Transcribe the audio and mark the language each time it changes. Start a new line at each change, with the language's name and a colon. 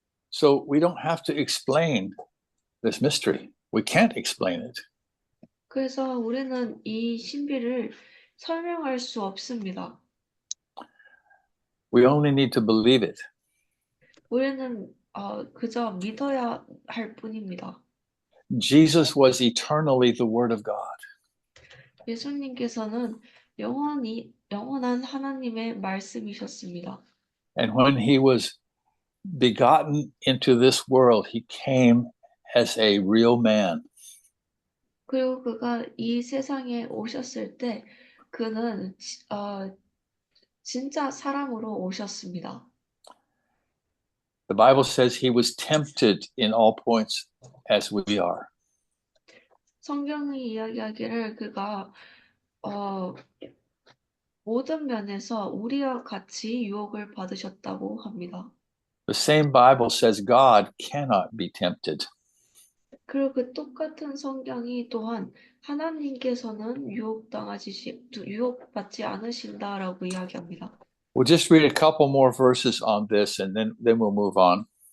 English: So we don't have to explain this mystery. We can't explain it.
Korean: 그래서 우리는 이 신비를 설명할 수 없습니다.
English: We only need to believe it.
Korean: 우리는 그저 믿어야 할 뿐입니다.
English: Jesus was eternally the Word of God.
Korean: 예수님께서는 영원한 하나님의 말씀이셨습니다.
English: And when he was begotten into this world, he came as a real man.
Korean: 그리고 그가 이 세상에 오셨을 때 그는 진짜 사람으로 오셨습니다.
English: The Bible says he was tempted in all points as we are.
Korean: 성경이 이야기하기를 그가 모든 면에서 우리와 같이 유혹을 받으셨다고 합니다.
English: The same Bible says God cannot be tempted.
Korean: 그리고 그 똑같은 성경이 또한 하나님께서는 유혹받지 않으신다라고 이야기합니다.
English: We'll just read a couple more verses on this and then we'll move on.